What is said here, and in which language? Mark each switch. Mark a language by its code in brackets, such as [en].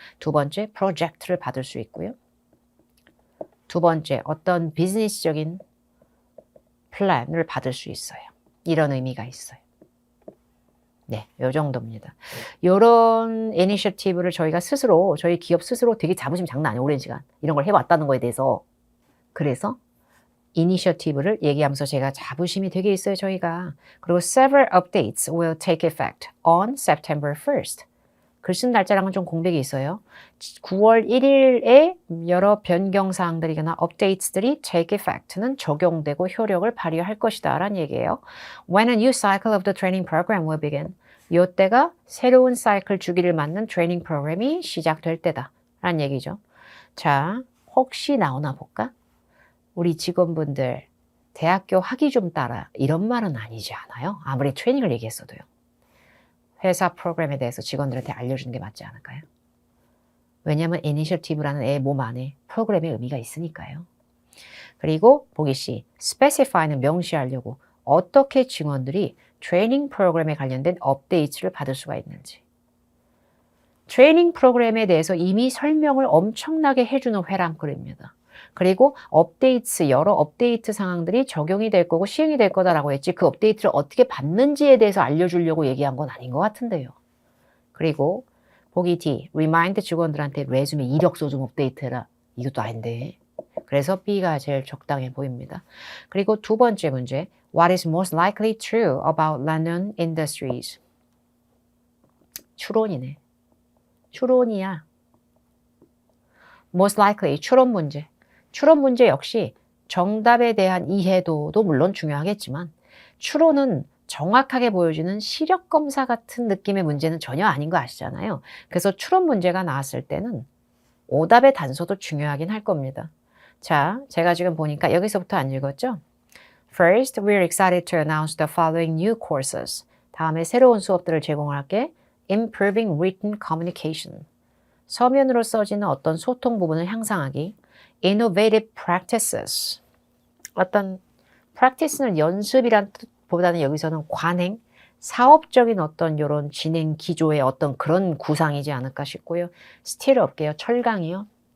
[ko] 두 번째 프로젝트를 받을 수 있고요. 두 번째 어떤 비즈니스적인 플랜을 받을 수 있어요. 이런 의미가 있어요. 네, 요 정도입니다. 요런 이니셔티브를 저희가 스스로, 저희 기업 스스로 되게 자부심 장난 아니에요. 오랜 시간. 이런 걸 해왔다는 거에 대해서. 그래서 이니셔티브를 얘기하면서 제가 자부심이 되게 있어요, 저희가. 그리고 [en] several updates will take effect on September 1st. [ko] 글 쓴 날짜랑은 좀 공백이 있어요. 9월 1일에 여러 변경사항들이거나 업데이트들이 [en] take effect [ko] 는 적용되고 효력을 발휘할 것이다 라는 얘기예요. [en] When a new cycle of the training program will begin. [ko] 이때가 새로운 사이클 주기를 맞는 트레이닝 프로그램이 시작될 때다 라는 얘기죠. 자, 혹시 나오나 볼까? 우리 직원분들 대학교 학위 좀 따라 이런 말은 아니지 않아요? 아무리 트레이닝을 얘기했어도요. 회사 프로그램에 대해서 직원들한테 알려주는 게 맞지 않을까요? 왜냐하면 이니셔티브라는 애 몸 안에 프로그램의 의미가 있으니까요. 그리고 보기 C, specify는 명시하려고 어떻게 직원들이 트레이닝 프로그램에 관련된 업데이트를 받을 수가 있는지. 트레이닝 프로그램에 대해서 이미 설명을 엄청나게 해주는 회랑 글입니다. 그리고 업데이트, 여러 업데이트 상황들이 적용이 될 거고 시행이 될 거다라고 했지 그 업데이트를 어떻게 받는지에 대해서 알려주려고 얘기한 건 아닌 것 같은데요. 그리고 보기 D, remind 직원들한테 레주메 이력서 좀 업데이트해라. 이것도 아닌데. 그래서 B가 제일 적당해 보입니다. 그리고 두 번째 문제, [en] what is most likely true about London industries? [ko] 추론이네. 추론이야. [en] most likely, [ko] 추론 문제. 추론 문제 역시 정답에 대한 이해도도 물론 중요하겠지만 추론은 정확하게 보여주는 시력검사 같은 느낌의 문제는 전혀 아닌 거 아시잖아요. 그래서 추론 문제가 나왔을 때는 오답의 단서도 중요하긴 할 겁니다. 자, 제가 지금 보니까 여기서부터 안 읽었죠? [en] First, we're excited to announce the following new courses. [ko] 다음에 새로운 수업들을 제공할게. [en] Improving written communication. [ko] 서면으로 써지는 어떤 소통 부분을 향상하기. [en] Innovative practices. [ko] 어떤 practice는 연습이란 뜻보다는 여기서는 관행, 사업적인 어떤 이런 진행 기조의 어떤 그런 구상이지 않을까 싶고요. 스틸 업계요. 철강이요.